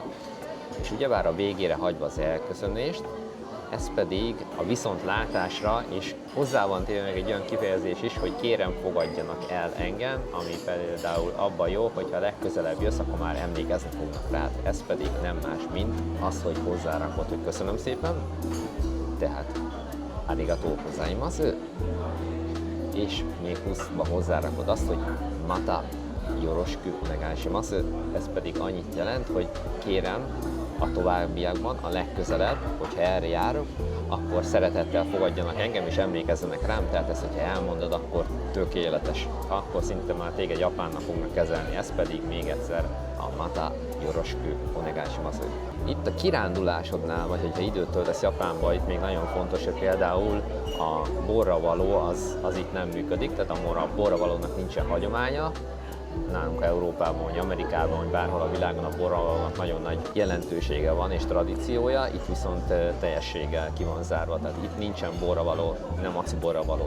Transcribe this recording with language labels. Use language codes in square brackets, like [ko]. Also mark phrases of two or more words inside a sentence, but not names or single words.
[hu] És ugyebár a végére hagyva az elköszönést, ez pedig a viszontlátásra, és hozzá van téve meg egy olyan kifejezés is, hogy kérem fogadjanak el engem, ami például abban jó, hogyha legközelebb jössz, akkor már emlékezni fognak rád. Ez pedig nem más, mint az, hogy hozzárakod, hogy köszönöm szépen, tehát [ja] ありがとうございます, [hu] és még pluszba hozzárakod azt, hogy mata, [ja] よろしくお願いします. [hu] Ez pedig annyit jelent, hogy kérem a továbbiakban, a legközelebb, hogyha erre járok, akkor szeretettel fogadjanak engem és emlékezzenek rám, tehát ezt, hogyha elmondod, akkor tökéletes. Akkor szinte már téged japánnak fognak kezelni, ez pedig még egyszer a [ja] またよろしくお願いします. [hu] Itt a kirándulásodnál, vagy hogyha időt töltesz Japánba, itt még nagyon fontos, hogy például a borravaló az itt nem működik, tehát a borravalónak nincsen hagyománya. Nálunk Európában, vagy Amerikában, vagy bárhol a világon a borravalónak nagyon nagy jelentősége van és tradíciója, itt viszont teljességgel ki van zárva, tehát itt nincsen borravaló, nem adsz borravalót.